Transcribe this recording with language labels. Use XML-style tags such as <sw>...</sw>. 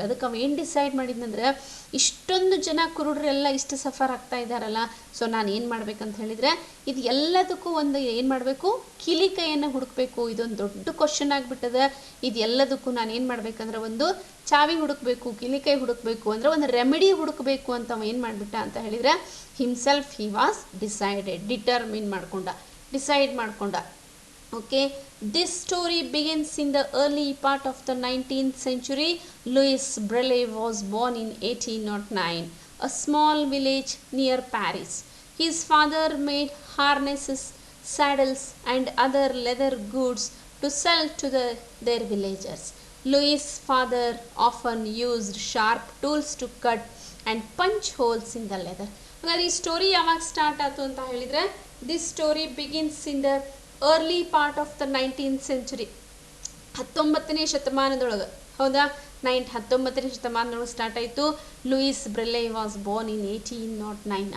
<kn>ಅದಕ್ಕೆ ಅವ ಏನು ಡಿಸೈಡ್ ಮಾಡಿದ್ನಂದ್ರೆ, ಇಷ್ಟೊಂದು ಜನ ಕುರುಡ್ರೆಲ್ಲ ಇಷ್ಟು ಸಫರ್ ಆಗ್ತಾ ಇದ್ದಾರಲ್ಲ, ಸೊ ನಾನು ಏನು ಮಾಡ್ಬೇಕಂತ ಹೇಳಿದರೆ, ಇದು ಎಲ್ಲದಕ್ಕೂ ಒಂದು ಏನು ಮಾಡಬೇಕು, ಕಿಲಿಕೈಯನ್ನು ಹುಡುಕಬೇಕು. ಇದೊಂದು ದೊಡ್ಡ ಕ್ವಶನ್ ಆಗಿಬಿಟ್ಟದೆ. ಇದು ಎಲ್ಲದಕ್ಕೂ ನಾನು ಏನು ಮಾಡಬೇಕಂದ್ರೆ, ಒಂದು ಚಾವಿ ಹುಡುಕಬೇಕು, ಕಿಲಿಕೈ ಹುಡುಕಬೇಕು, ಅಂದರೆ ಒಂದು ರೆಮಿಡಿ ಹುಡುಕಬೇಕು ಅಂತ ಅವ ಏನು ಮಾಡಿಬಿಟ್ಟ ಅಂತ ಹೇಳಿದರೆ,</kn> <en>himself he was decided, determine</en> <kn>decide ಮಾಡ್ಕೊಂಡ.</kn> <en>Okay, this story begins in the early part of the 19th century. Louis Braille was born in 1809, a small village near Paris. His father made harnesses, saddles, and other leather goods to sell to their villagers. Louis' father often used sharp tools to cut and punch holes in the leather.</en> <kn>ಹಾಗಾದ್ರೆ ಈ story ಯಾವಾಗ start ಆಯಿತು ಅಂತ ಹೇಳಿದರೆ,</kn> <en>this story begins in the early part of the 19th century,</en> <kn>19ನೇ ಶತಮಾನದೊಳಗೆ. ಹೌದಾ, 19ನೇ ಶತಮಾನದೊಳಗೆ start ಆಯಿತು.</kn> <en>Louis Braille was born in 1809.</en>